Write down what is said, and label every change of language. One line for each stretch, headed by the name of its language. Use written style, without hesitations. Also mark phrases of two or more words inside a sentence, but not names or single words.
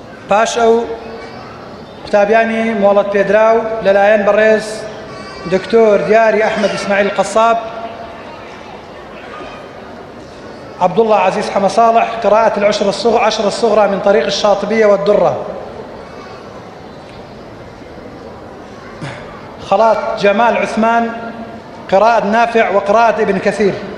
Central Kurdish: پاش ئەو قوتابیانی مۆڵەت پێدراو لەلایەن بەڕێز دکتۆر دیاری ئەحمد ئیسماعیل قەساب،
Arabic: عبد الله عزيز حما صالح قراءة عشر الصغرى من طريق الشاطبية والدرة. خلاط جمال عثمان قراءة نافع وقراءة ابن كثير.